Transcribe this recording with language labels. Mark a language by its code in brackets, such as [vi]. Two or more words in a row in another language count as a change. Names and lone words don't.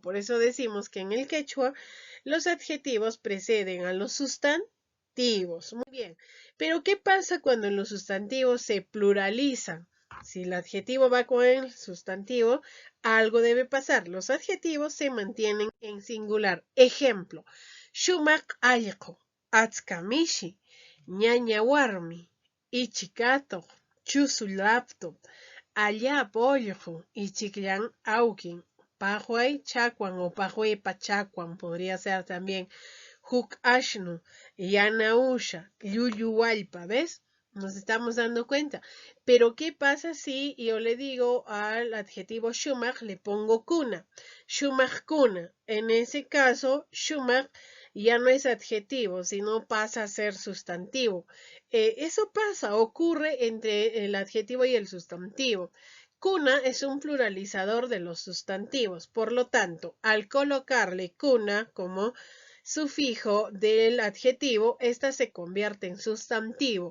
[es] Por eso decimos que en el quechua los adjetivos preceden a los sustantivos. Muy bien. Pero ¿qué pasa cuando los sustantivos se pluralizan? Si el adjetivo va con el sustantivo, algo debe pasar. Los adjetivos se mantienen en singular. Ejemplo, [qu] Shumak ayko, Atskamishi, ñaña warmi, ichikato, chusu laptop, allá pollo, ichiklan aukin, pajuay chacuan o pajuepa chacuan podría ser también. Huk ashnu, yanausha, yuyuwalpa, [es] ¿ves? Nos estamos dando cuenta. Pero ¿qué pasa si yo le digo al adjetivo shumach, le pongo kuna? [qu] Shumach kuna. [es] En ese caso, shumach ya no es adjetivo, sino pasa a ser sustantivo. Eso pasa, ocurre entre el adjetivo y el sustantivo. Cuna es un pluralizador de los sustantivos. Por lo tanto, al colocarle cuna como sufijo del adjetivo, esta se convierte en sustantivo.